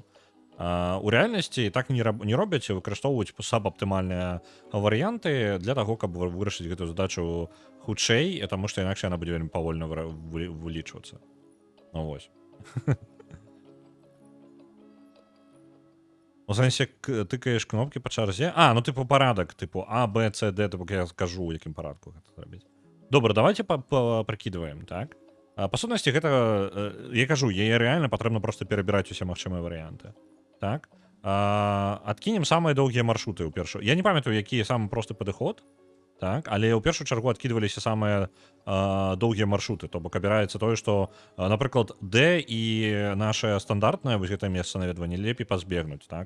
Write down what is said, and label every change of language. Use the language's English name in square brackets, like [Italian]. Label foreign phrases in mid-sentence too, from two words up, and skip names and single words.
[Belarusian] У рэальнасці так не робяць, выкарыстоўваюць сабаптымальныя варыянты для таго, каб вырашыць гэтую задачу хутчэй, таму што інакш яна будзе вельмі павольна вылічвацца. Ну вось. [Ukrainian] У сенсі тикаєш кнопки по чарзі. А, ну типу порядок, типу А, Б, С, Д, типу я скажу, у яким порядку [Belarusian] гэта зрабіць. Добра, давайте прыкідваем, так? Па сутнасці гэта, я кажу, яе рэальна патрэбна проста перабіраць усе магчымыя варыянты. Так? Адкінем самыя доўгія маршруты ў першую. Я не памятаю, які самы просты падыход, так? Але ў першую чаргу адкідваліся самыя доўгія маршруты, то бок абіраецца тое, што, напрыклад, Д і наша стандартнае вось гэтае месца наведвання лепей пазбегнуць, так?